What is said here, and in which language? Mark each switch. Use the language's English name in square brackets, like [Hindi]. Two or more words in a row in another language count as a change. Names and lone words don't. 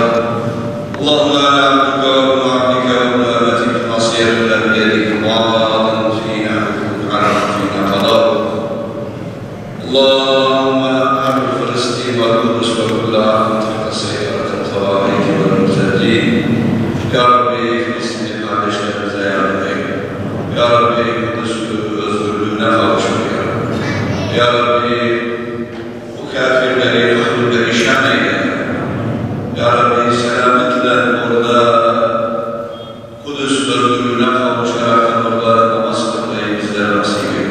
[Arabic] اللهم أنا عبدك وابن عبدك وابن أمتك ناصيتنا بيدك ماض فينا حكمك عدل فينا قضاؤك. اللهم أحب فلسطين والقدس وكل عام تحت سيطرة الخوارج والمرتدين. يا ربي [Turkish] فلسطين kardeşlerimize yardım eyle. [Arabic] يا رب [Turkish] Kudüs özgürlüğüne kavuştur [Arabic] يا رب. يا رب [Turkish] bu kafirleri kahrı perişan eyle. [Arabic] يا رب [Turkish] selametle orada Kudüs özgürlüğüne kavuşarak orada namaz kılmayı bizlere nasip eyle.